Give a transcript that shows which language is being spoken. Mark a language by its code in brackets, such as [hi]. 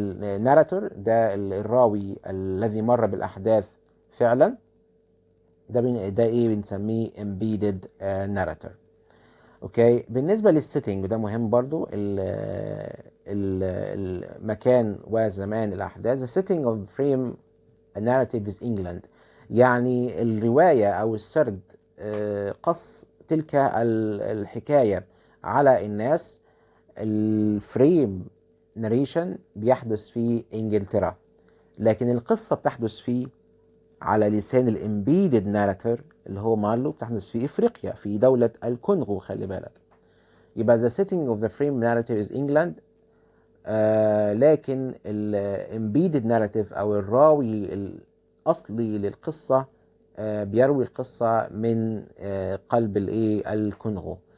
[ar] الناراتور ده الراوي الذي مر بالأحداث فعلا، ده إيه بنسميه embedded narrator. أوكي. بالنسبة للسيتنج وده مهم برضو، المكان وزمان الأحداث. [en] The setting of frame narrative is England. [ar] يعني الرواية أو السرد قص تلك الحكاية على الناس. الفريم ناريشن بيحدث في إنجلترا، لكن القصة بتحدث على لسان الامبيدد ناراتور اللي هو مارلو بتحدث في إفريقيا في دولة الكونغو. خلي بالك. يبقى [en] the setting of the frame narrative is England. [ar] لكن الامبيدد ناراتيف أو الراوي الأصلي للقصة بيروي القصة من قلب الكونغو.